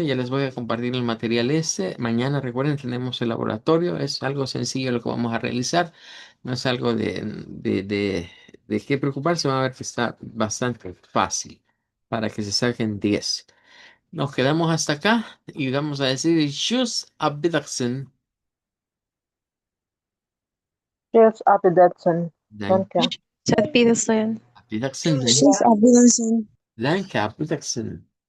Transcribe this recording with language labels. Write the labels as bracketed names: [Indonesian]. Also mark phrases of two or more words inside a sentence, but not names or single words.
[Spanish] Ya les voy a compartir el material este. Mañana, recuerden, tenemos el laboratorio. Es algo sencillo lo que vamos a realizar. No es algo de qué preocuparse. Van a ver que está bastante fácil para que se saquen 10. Nos quedamos hasta acá y vamos a decir [German] Tschüss, auf Wiedersehen. Tschüss, auf Wiedersehen. Danke. Danke. Auf Wiedersehen. Auf Wiedersehen. Tschüss, auf Wiedersehen. Danke, auf Wiedersehen.